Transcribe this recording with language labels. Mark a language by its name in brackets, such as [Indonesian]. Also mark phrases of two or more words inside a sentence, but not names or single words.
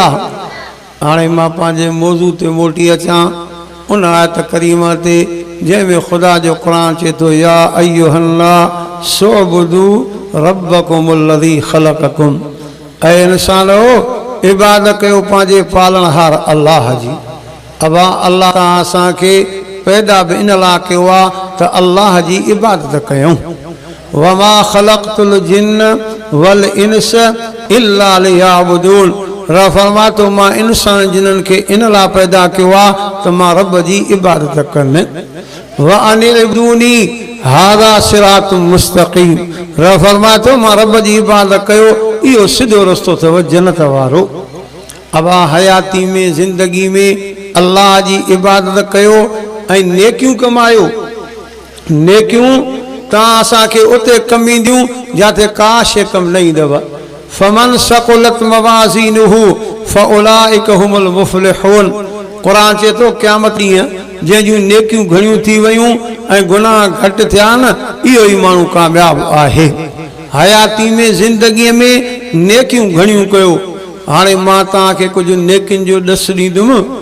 [Sindhi] हाणे मां पंहिंजे मौज़ू ते मोटी अचां उन आयत करीमा ते जंहिंमें ख़ुदा जो क़ुरान चए थो [Arabic] يا أيها الناس اعبدوا ربكم الذي خلقكم [Sindhi] ऐं इंसानो इबादत कयो पंहिंजे पालनहार अल्लाह जी। अबा अल्लाह तव्हां असांखे पैदा बि इन लाइ कयो आहे त अल्लाह जी इबादत कयूं। [Arabic] وما خلقت الجن والإنس إلا ليعبدون [Sindhi] रब फरमातो मां इंसान जिन्हनि खे इन लाइ पैदा कयो आहे त मां रब जी इबादत कनि। [Arabic] وأن اعبدوني هذا صراط مستقيم [Sindhi] रब फरमातो मां रब जी इबादत कयो इहो सिधो रस्तो अथव जन्नत वारो। अबा हयाती में ज़िंदगी में अल्लाह जी इबादत कयो ऐं नेकियूं कमायो। नेकियूं तव्हां असांखे उते कम ईंदियूं जिते का शइ कम न ईंदव। [Arabic] فمن ثقلت موازينه فأولئك هم المفلحون [Sindhi] क़ुरान चए थो क़यामत ॾींहुं जंहिंजूं नेकियूं घणियूं थी वियूं ऐं गुनाह घटि थिया न इहो ई माण्हू कामयाबु आहे। हयाती में ज़िंदगीअ में नेकियूं घणियूं कयो। हाणे मां तव्हांखे कुझु नेकियुनि जो ॾस ॾींदुमि।